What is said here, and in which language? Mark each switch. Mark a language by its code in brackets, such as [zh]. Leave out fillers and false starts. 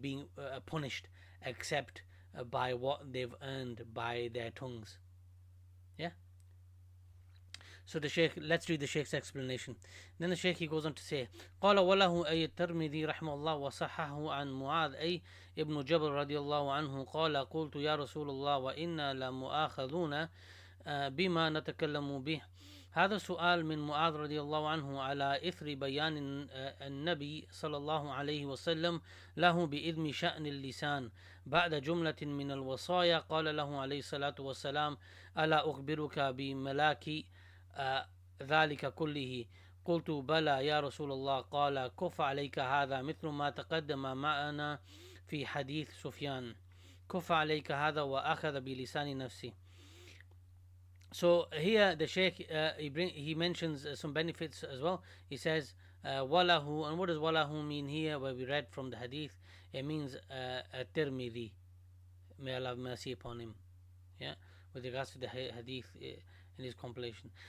[en] being punished, except by what they've earned by their tongues. Yeah. So the Shaykh, let's read the Shaykh's explanation. Then the Shaykh, he goes on to say, [ar] قال وله أي الترمذي رحمه الله وصححه عن معاذ أي ابن جبل رضي الله عنه قال قلت يا رسول الله وإنا لمؤاخذون بما نتكلم به. هذا سؤال من معاذ رضي الله عنه على إثر بيان النبي صلى الله عليه وسلم له بإذن شأن اللسان بعد جملة من الوصايا. قال له عليه الصلاة والسلام ألا أخبرك بملاك ذلك كله؟ قلت بلى يا رسول الله. قال كف عليك هذا مثل ما تقدم معنا في حديث سفيان. كف عليك هذا وأخذ بلسان نفسه. [en] So here the Shaykh he mentions some benefits as well. He says walahu, and what does walahu mean here? Where we read from the hadith, it means Tirmidhi, may Allah have mercy upon him, yeah, with regards to the hadith in his compilation.